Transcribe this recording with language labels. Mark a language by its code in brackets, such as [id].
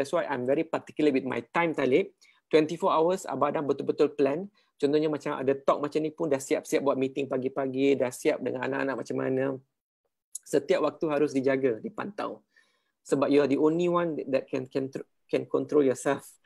[en] That's why I'm very particular with my time Talib. 24 hours [ms] Abadam betul-betul plan. Contohnya macam ada talk macam ni pun dah siap-siap buat meeting pagi-pagi, dah siap dengan anak-anak macam mana. Setiap waktu harus dijaga, dipantau. [en] Sebab you are the only one that can control yourself.